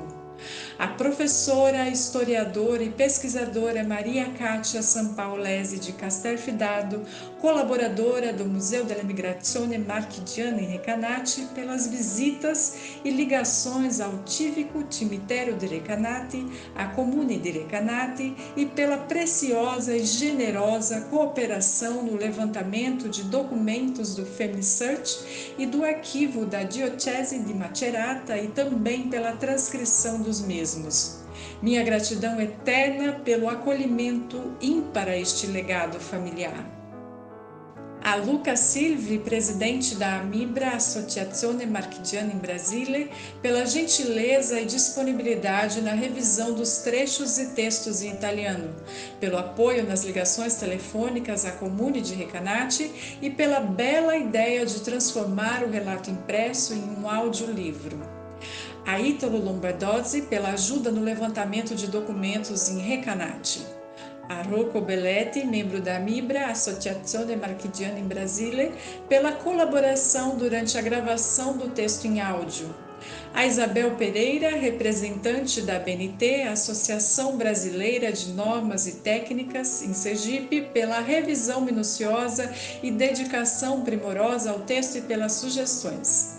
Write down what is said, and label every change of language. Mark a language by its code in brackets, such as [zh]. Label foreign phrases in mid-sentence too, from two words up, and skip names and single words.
[pt] A professora, historiadora e pesquisadora Maria Cátia Sampaolesi de Castelfidardo, colaboradora do Museu dell'Emigrazione Marchigiana in Recanati, pelas visitas e ligações ao Tívico Cemitério di Recanati, à Comune di Recanati e pela preciosa e generosa cooperação no levantamento de documentos do Family Search e do arquivo da Diocese de Macerata e também pela transcrição dos mesmos. Minha gratidão eterna pelo acolhimento ímpar a este legado familiar. A Luca Silvi, presidente da Amibra, Associazione Marchigiana in Brasile, pela gentileza e disponibilidade na revisão dos trechos e textos em italiano, pelo apoio nas ligações telefônicas à Comune de Recanati e pela bela ideia de transformar o relato impresso em um audiolivro. A Ítalo Lombardozzi, pela ajuda no levantamento de documentos em Recanati. A Rocco Belletti, membro da Amibra, Associazione Marchigiana in Brasile, pela colaboração durante a gravação do texto em áudio. A Isabel Pereira, representante da ABNT, Associação Brasileira de Normas e Técnicas, em Sergipe, pela revisão minuciosa e dedicação primorosa ao texto e pelas sugestões.